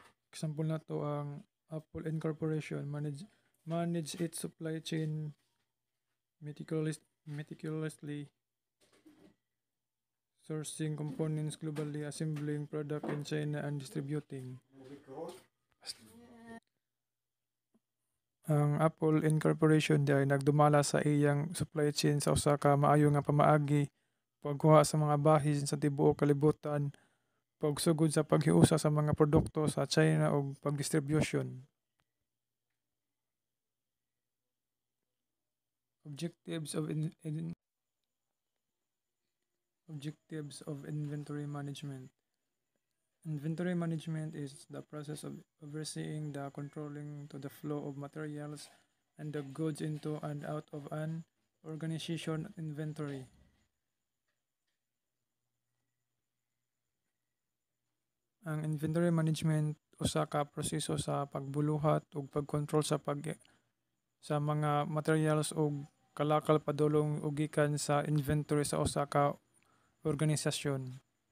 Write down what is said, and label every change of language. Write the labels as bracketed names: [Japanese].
[English] Example [Filipino] na to ang [English] Apple Incorporation manage its supply chain meticulously, sourcing components globally, assembling product in China, and distributing. [Cebuano] Ang Apple Incorporation di ay nagdumala sa iyang supply chain sa usa ka maayo nga pamaagi, pagkuha sa mga bahin sa tibuok kalibutan, pagsugod sa paghiusa sa mga produkto sa China ug pagdistribution. [English] Objectives of objectives of inventory management. Inventory management is the process of overseeing the controlling to the flow of materials and the goods into and out of an organization inventory. [Cebuano] Ang inventory management usa ka proseso sa pagbuluhat ug pagkontrol sa mga materials ug kalakal padulong ug gikan sa inventory sa usa ka organisasyon.